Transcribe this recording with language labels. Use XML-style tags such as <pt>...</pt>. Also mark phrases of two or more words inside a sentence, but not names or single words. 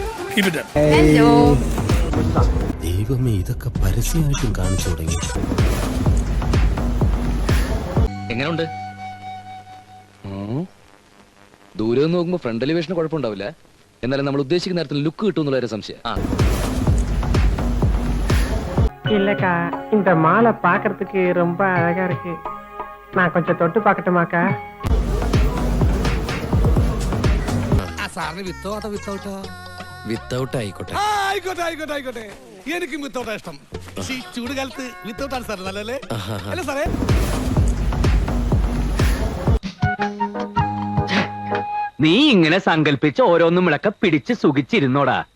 <ml>ദൈവമേ, ഇതൊക്കെ പരസ്യമായിട്ടും കാണിച്ചു തുടങ്ങി. എങ്ങനെയുണ്ട്? ദൂരെ നോക്കുമ്പോ</ml> <en>front elevation</en> <ml>കുഴപ്പമുണ്ടാവില്ല. എന്നാലും നമ്മൾ ഉദ്ദേശിക്കുന്ന നേരത്തിൽ ലുക്ക് കിട്ടും എന്നുള്ള സംശയം.</ml> <ta>இல்லக்கா, இந்த மாலை பாக்குறதுக்கு ரொம்ப அழகா இருக்கு. நான் கொஞ்சம் தொட்டு பார்க்கட்டுமாக்கா?</ta> <ml>സാറിന് വിത്തൗട്ടോ വിത്തൗട്ടോ? വിത്തൗട്ട് ആയിക്കോട്ടെ. ആയിക്കോട്ടെ ആയിക്കോട്ടെ ആയിക്കോട്ടെ. എനിക്കും വിത്തൗട്ടാ ഇഷ്ടം. ഈ ചൂടുകാലത്ത് വിത്തൗട്ടാണ് സാർ നല്ലല്ലേ? അല്ല സാറേ, നീ ഇങ്ങനെ സങ്കല്പിച്ച് ഓരോന്നും വിളക്ക പിടിച്ച് സുഖിച്ചിരുന്നോടാ.</ml>